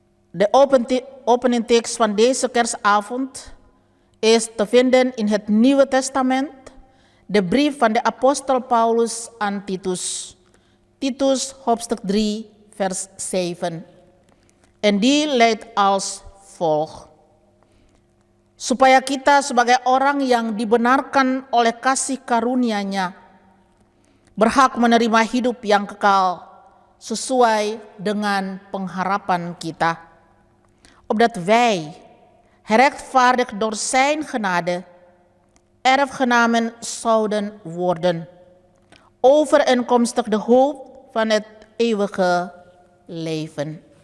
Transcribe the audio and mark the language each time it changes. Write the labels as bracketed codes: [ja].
[nl] De opening tekst van deze kerstavond is te vinden in het Nieuwe Testament, de brief van de apostel Paulus aan Titus, Titus hoofdstuk 3 vers 7. En die luidt als volgt. [id] Supaya kita sebagai orang yang dibenarkan oleh kasih karunia-Nya berhak menerima hidup yang kekal sesuai dengan pengharapan kita. [nl] Opdat wij, gerechtvaardigd door zijn genade, erfgenamen zouden worden, overeenkomstig de hoop van het eeuwige leven.